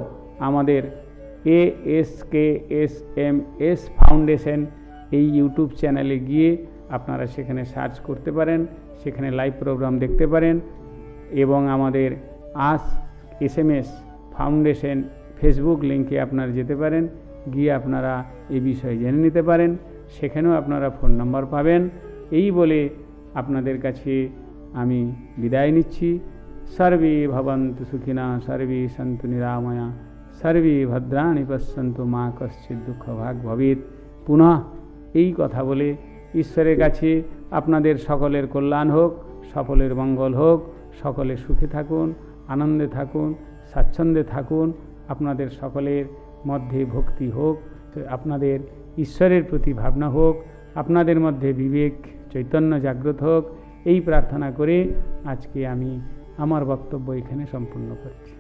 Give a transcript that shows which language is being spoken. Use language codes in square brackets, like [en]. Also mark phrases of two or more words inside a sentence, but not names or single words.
[bn] এছাড়াও আমাদের ASKSMS ফাউন্ডেশন এই ইউটিউব চ্যানেলে গিয়ে আপনারা সেখানে সার্চ করতে পারেন, সেখানে [en] live program [bn] দেখতে পারেন এবং আমাদের SMS ফাউন্ডেশন ফেসবুক লিঙ্কে আপনারা যেতে পারেন, গিয়ে আপনারা এই বিষয়ে জেনে নিতে পারেন, সেখানেও আপনারা [en] phone number [bn] পাবেন। এই বলে আপনাদের কাছে আমি বিদায় নিচ্ছি। [sa] সর্বে ভবন্তু সুখিনা, সর্বে সন্তু নিরাময়া, সর্বে ভদ্রাণি পশ্যন্তু, মা কশ্চিৎ দুঃখ ভাগ ভবেৎ। [bn] পুনঃ এই কথা বলে ঈশ্বরের কাছে আপনাদের সকলের কল্যাণ হোক, সকলের মঙ্গল হোক, সকলে সুখে থাকুন, আনন্দে থাকুন, স্বাচ্ছন্দ্যে থাকুন, আপনাদের সকলের মধ্যে ভক্তি হোক, আপনাদের ঈশ্বরের প্রতি ভাবনা হোক, আপনাদের মধ্যে বিবেক চৈতন্য জাগ্রত হোক, এই প্রার্থনা করে আজকে আমি আমার বক্তব্য এখানে সম্পূর্ণ করছি।